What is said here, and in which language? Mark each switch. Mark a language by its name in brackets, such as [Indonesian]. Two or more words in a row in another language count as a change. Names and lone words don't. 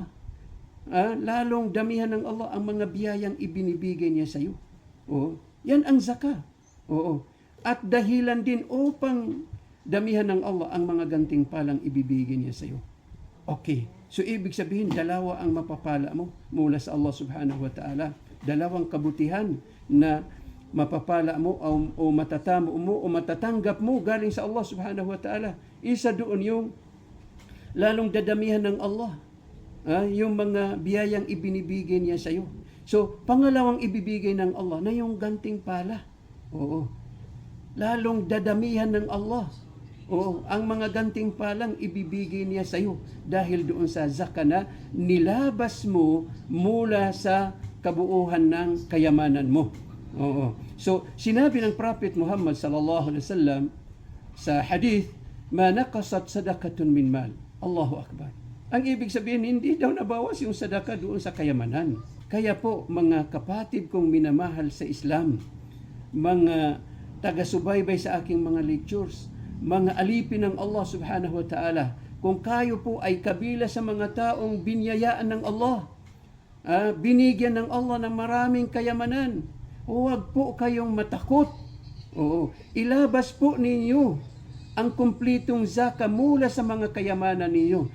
[Filipino] Lalong damihan ng Allah ang mga biyayang ibinibigay niya sa iyo. Oo. Yan ang zakah. Oo. At dahilan din upang damihan ng Allah ang mga gantimpalang ibibigay niya sa iyo. Okay. So, ibig sabihin, dalawa ang mapapala mo mula sa Allah [Arabic] سبحانه وتعالى. [Filipino] Dalawang kabutihan na mapapala mo o matatamo mo o matatanggap mo galing sa Allah [Arabic] سبحانه وتعالى. [Filipino] Isa doon yung lalong dadamihan ng Allah. Yung mga biyayang ibinibigay niya sa iyo. So, pangalawang ibibigay ng Allah na yung gantimpala. Oo. Lalong dadamihan ng Allah. Oo, ang mga gantimpalang ibibigay niya sa iyo dahil doon sa zakah na nilabas mo mula sa kabuuhan ng kayamanan mo. Oo. So, sinabi ng Prophet Muhammad [Arabic] صلى الله عليه وسلم [Filipino] sa hadith, [Arabic] "ما نقصت صدقة من مال." الله أكبر. [Filipino] Ang ibig sabihin, hindi daw nabawas yung sadaka doon sa kayamanan. Kaya po, mga kapatid kong minamahal sa Islam, mga taga-subaybay sa aking mga lectures, mga alipin ng Allah [Arabic] سبحانه وتعالى, [Filipino] kung kayo po ay kabila sa mga taong binyayaan ng Allah, binigyan ng Allah ng maraming kayamanan, huwag po kayong matakot. Oo, ilabas po ninyo ang kumplitong zakah mula sa mga kayamanan ninyo.